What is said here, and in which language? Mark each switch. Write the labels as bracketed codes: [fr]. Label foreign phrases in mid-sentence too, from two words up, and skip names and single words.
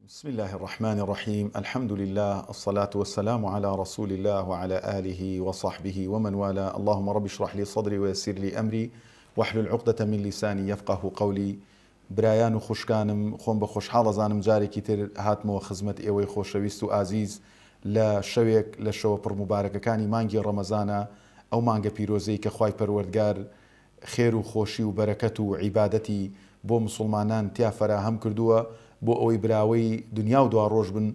[ar] بسم الله الرحمن الرحيم. الحمد لله، الصلاة والسلام على رسول الله وعلى آله وصحبه ومن والاه. اللهم رب اشرح لي صدري ويسر لي أمري واحلل عقدة من لساني يفقه قولي. [ckb] برایان و خوشکانم، خۆم بە خۆشحاڵ ئەزانم جارێکی تر هاتمەوە خزمەت ئێوەی خۆشەویست و ئازیز لە شەوێک لە شەوە پڕ مبارەکەکانی مانگی ڕەمەزانە، ئەو مانگە پیرۆزەی کە خوای پەروەردگار خێر و خۆشی و بەرەکەت و عیبادەتی بۆ مسلمانان تیا فەراهەم کردووە بۆ ئەوەی براوەی دنیا و دوا ڕۆژ بن.